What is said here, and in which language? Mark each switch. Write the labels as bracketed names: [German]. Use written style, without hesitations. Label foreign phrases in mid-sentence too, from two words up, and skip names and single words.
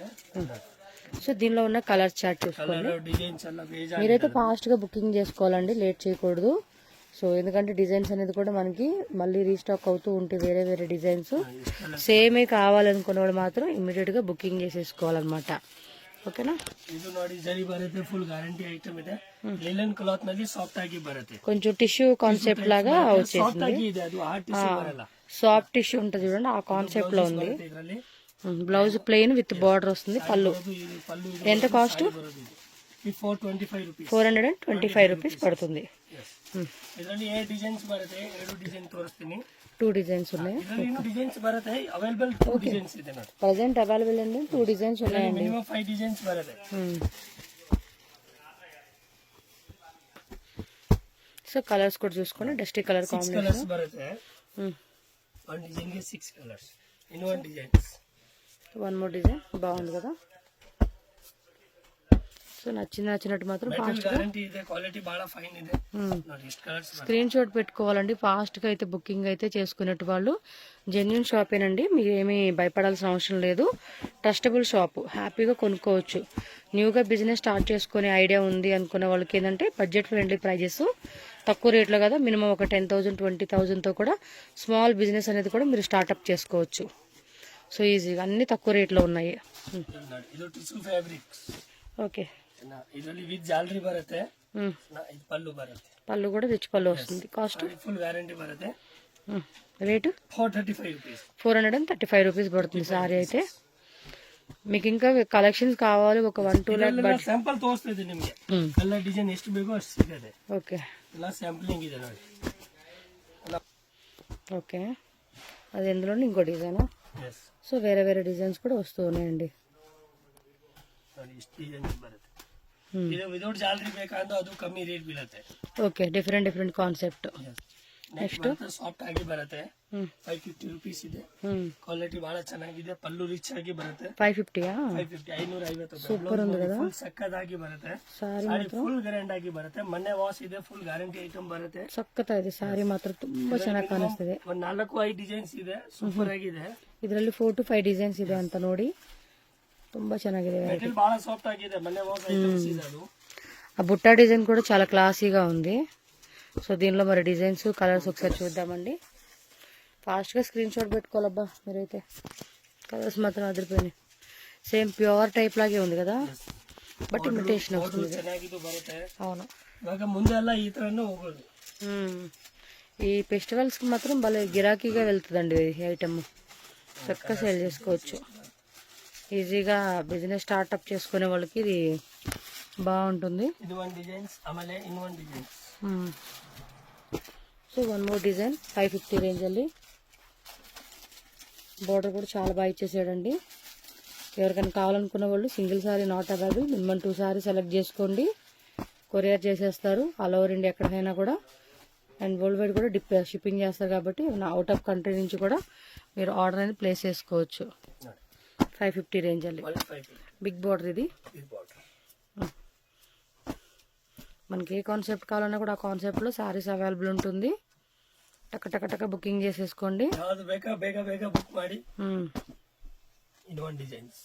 [Telugu] సో దీనిలో ఉన్న కలర్ చార్ట్ చూసుకోండి. కలర్ డిజైన్స్ అలా వేజా. మీరైతే ఫాస్ట్ గా బుకింగ్ చేసుకోవాలండి, లేట్ చేయకూడదు. సో ఎందుకంటే డిజైన్స్ అనేది కూడా మనకి మళ్ళీ రీస్టాక్ అవుతూ ఉంటాయి. వేరే డిజైన్స్ సేమే కావాలనుకున్న వాళ్ళు మాత్రం ఇమీడియట్ గా బుకింగ్ చేసేసుకోవాలన్నమాట. [Kannada] ಓಕೆನಾ. ಇದು ನೋಡಿ ಜರಿ ಬರುತ್ತೆ, [English] full guarantee item [Kannada] ಇದೆ. [English] linen cloth [Kannada] ನಲ್ಲಿ ಸಾಫ್ಟ್ ಆಗಿ ಬರುತ್ತೆ. [Telugu] కొంచెం [English] tissue concept [Telugu] లాగా [Kannada] ಸಾಫ್ಟ್ ಆಗಿ ಇದೆ, ಅದು [English] hard tissue [Kannada] ಬರಲ್ಲ. [English] soft tissue [Telugu] ఉంటుంది చూడండి, ఆ కాన్సెప్ట్ లో ఉంది. [Kannada] ಇದರಲ್ಲಿ [English] blouse plain with border [Telugu] వస్తుంది. పళ్ళు [Kannada] ಇದು ಪಲ್ಲು [Telugu] ఎంత కాస్ట్? [Kannada] ಬರೋದು ಇದು. ಈ 425 rupees. [Telugu] 425 రూపీస్ పడుతుంది. [Kannada] ಇದರಲ್ಲಿ 8 ಡಿಸೈನ್ಸ್ ಬರುತ್ತೆ, 7 ಡಿಸೈನ್ ತೋರಿಸ್ತೀನಿ. [Telugu] 2 డిజైన్స్ ఉన్నాయి. [Kannada] ಇದರಲ್ಲಿ ಇನ್ನೂ ಡಿಸೈನ್ಸ್ ಬರುತ್ತೆ, ಅವೈಲೇಬಲ್ 2 ಡಿಸೈನ್ಸ್ ಇದೆ ನೋಡಿ. [English] present available [Telugu] అండి 2 డిజైన్స్ ఉన్నాయండి. [Kannada] మినిమం 5 ಡಿಸೈನ್ಸ್ ಬರುತ್ತೆ. [Telugu] సో కలర్స్ కూడా చూసుకోండి, [English] dusty colour [Telugu] 6 కాంబినేషన్. [Kannada] కలర్స్ ಬರುತ್ತೆ. [English] one design [Kannada] ಗೆ 6 కలర్స్. [English] in one designs. [Telugu] వన్ మోర్ డిజైన్ బాగుంది కదా. సో నచ్చినట్టు మాత్రం ఫాస్ట్ గా [Kannada] గ్యారంటీ ಇದೆ, క్వాలిటీ బాగా ఫైన్ ಇದೆ ನೋಡಿ. ఇష్ట కలర్స్ [Telugu] స్క్రీన్ షాట్ పెట్టుకోవాలండి. ఫాస్ట్ గా అయితే బుకింగ్ అయితే చేసుకునేట్టు వాళ్ళు. జెన్యూన్ షాపేనండి, మీరు ఏమీ భయపడాల్సిన అవసరం లేదు. [English] trustable shop, [Telugu] హ్యాపీగా కొనుక్కోవచ్చు. న్యూగా బిజినెస్ స్టార్ట్ చేసుకునే ఐడియా ఉంది అనుకునే వాళ్ళకి ఏంటంటే [English] budget friendly prices, [Telugu] తక్కువ రేట్లో కదా. మినిమం ఒక 10,000 20,000తో కూడా [English] small business [Telugu] అనేది కూడా మీరు స్టార్ట్అప్ చేసుకోవచ్చు. సో ఈజీగా అన్ని తక్కువ రేట్లో ఉన్నాయి. [Kannada] ಇದು [English] tissue fabrics. [Telugu] ఓకే, [Kannada] ಇದರಲ್ಲಿ ವಿತ್ ಜಾಲರಿ ಬರುತ್ತೆ. ಇದು ಪಲ್ಲು ಬರುತ್ತೆ. [Telugu] పళ్ళు కూడా రిచ్ పళ్ళు వస్తుంది. కాస్ట్ [English] full warranty [Telugu] ಬರುತ್ತೆ. రేటు 435 rupees. 435 రూపీస్ పడుతుంది సారీ అయితే. మీకు ఇంకా కలెక్షన్స్ కావాలి ఒక 1-2 lakh బడ్జెట్. [Kannada] ಸ್ಯಾಂಪಲ್ ತೋರಿಸ್ತಾ ಇದ್ದೀನಿ ನಿಮಗೆ, ಎಲ್ಲ ಡಿಸೈನ್ ಎಷ್ಟು ಬೇಕೋ ಅಷ್ಟು ಸಿಗುತ್ತೆ. [Telugu] ఓకే [Kannada] ಎಲ್ಲ ಸ್ಯಾಂಪಲಿಂಗ್ ಇದೆ ನೋಡಿ. [Telugu] ఓకే, అది ఎందులోనే ఇంకో డిజైన్. [Kannada] ಎಸ್ [Telugu] సో వేరే వేరే డిజైన్స్ కూడా వస్తూ ఉన్నాయండి. [Kannada] ನೋಡಿ, ಇಷ್ಟು ಡಿಸೈನ್ಸ್ ಬರುತ್ತೆ. ಇದು ವಿದೌಟ್ ಜಾಲರಿ ಬೇಕಂದ್ರೆ ಅದು ಕಮ್ಮಿ ರೇಟ್ ಬೀಳುತ್ತೆ. [Telugu] ఓకే, [English] different concept. next soft [Kannada] ಆಗಿ ಬರುತ್ತೆ. 550 rupees ಇದೆ. ಕ್ವಾಲಿಟಿ ಬಹಳ ಚೆನ್ನಾಗಿದೆ, ಪಲ್ಲು ರಿಚ್ ಆಗಿ ಬರುತ್ತೆ. 550 550 [Telugu] ಸೂಪರ್ ఉంది కదా. [Kannada] ಫುಲ್ ಸಕ್ಕದಾಗಿ ಬರುತ್ತೆ. [Telugu] సారీ [English] full grand [Kannada] ಆಗಿ ಬರುತ್ತೆ. ಮೊನ್ನೆ ವಾಶ್ ಇದೆ, [English] full guarantee item [Kannada] ಬರುತ್ತೆ. ಸಕ್ಕತ್ತ ಇದೆ ಸಾರಿ, ಮಾತ್ರ ತುಂಬಾ ಚೆನ್ನಾಗಿ ಕಾಣಿಸ್ತಿದೆ. ಒಂದ್ 4-5 ಡಿಸೈನ್ಸ್ ಇದೆ, ಸೂಪರ್ ಆಗಿದೆ. ಇದರಲ್ಲಿ 4 to 5 ಡಿಸೈನ್ಸ್ ಇದೆ ಅಂತ ನೋಡಿ, ತುಂಬಾ ಚೆನ್ನಾಗಿದೆ. ಮೆಟೀರಿಯಲ್ ಬಹಳ ಸಾಫ್ಟ್ ಆಗಿದೆ, ಮೊನ್ನೆ ವಾಶ್ ಐಟಮ್ಸ್ ಇದೆ ಅದು. [Telugu] ఆ బుట్టా డిజైన్ కూడా చాలా క్లాసీగా ఉంది. సో దీనిలో మరి డిజైన్స్ కలర్స్ ఒకసారి చూద్దామండి. ఫాస్ట్గా స్క్రీన్ షాట్ పెట్టుకోవాలబ్బా మీరైతే. కలర్స్ మాత్రం అదిరిపోయినాయి. [English] same pure type [Telugu] లాగే ఉంది కదా, బట్ ఇమిటేషన్ వస్తుంది. [Kannada] ಚೆನ್ನಾಗಿದ್ದು ಬರುತ್ತೆ. [Telugu] అవును, [Kannada] ಇವಾಗ ಮುಂದೆಲ್ಲ ಈ ತರನೇ ಹೋಗೋದು. [Telugu] ఈ ఫెస్టివల్స్కి మాత్రం భలే గిరాకీగా వెళ్తుందండి ఈ ఐటమ్. చక్కగా సేల్ చేసుకోవచ్చు. ఈజీగా [English] business startup [Telugu] చేసుకునే వాళ్ళకి ఇది బాగుంటుంది. [Kannada] ಇದು ಒಂದು ಡಿಸೈನ್ಸ್, ಆಮೇಲೆ ಇನ್ನೊಂದು ಡಿಸೈನ್ಸ್. [Telugu] సో 1 more డిజైన్ 550 రేంజ్ ಅಲ್ಲಿ. బోర్డర్ కూడా చాలా బాగా ఇచ్చేసాడండి. ఎవరికైనా కావాలనుకున్న వాళ్ళు [English] single saree not available, [Telugu] మినిమం 2 సారీ సెలెక్ట్ చేసుకోండి. కొరియర్ చేసేస్తారు [English] all over India [Telugu] ఎక్కడికైనా కూడా. [English] and world wide [Telugu] కూడా షిప్పింగ్ చేస్తారు కాబట్టి [English] out of country [Telugu] నుంచి కూడా మీరు ఆర్డర్ అనేది ప్లేస్ చేసుకోవచ్చు. 550 రేంజ్ ಅಲ್ಲಿ. [English] big border [Telugu] ఇది. మనకి ఏ కాన్సెప్ట్ కావాలన్నా కూడా ఆ కాన్సెప్ట్లో సారీస్ అవైలబుల్ ఉంటుంది. టక బుకింగ్ చేసేసుకోండి. [Kannada] ಯಾವುದು ಬೇಕಾ ಬೇಗ ಬುಕ್ ಮಾಡಿ. ಇನ್ನೊಂದು ಡಿಸೈನ್ಸ್.